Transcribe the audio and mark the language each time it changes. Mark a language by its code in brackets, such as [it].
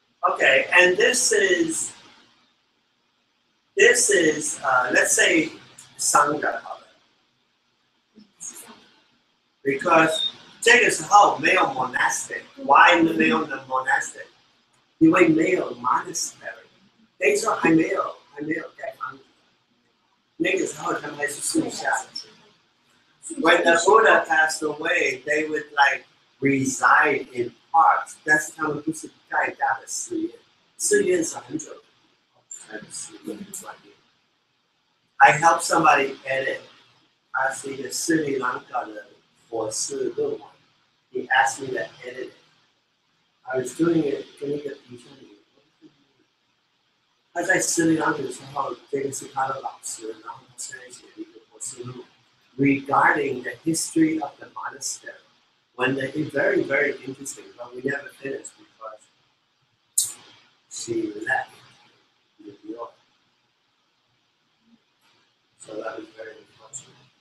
[en] Okay, and this is let's say Sangha. Because [zh] 这个时候没有 monastic. [en] Why [zh] 没有 [en] monastic? [zh] 因为没有 monastery. 那时候还没有盖房子。那个时候他们还是树下。 [en] When the Buddha passed away, they would like reside in parks. [zh] 但是他们不是盖大的寺院，寺院是很久的寺院观念。 [en] I helped somebody edit. [zh] 他是一个斯里兰卡的博士论文。 [en] He asked me to edit it. I was doing it [zh] 跟一个弟兄里。他在斯里兰卡的时候，这个是他的老师，然後他現在寫了一個博士論文 [en] regarding the history of the monastery. When they very, very interesting, but we never finished because she left New York. So that was very unfortunate.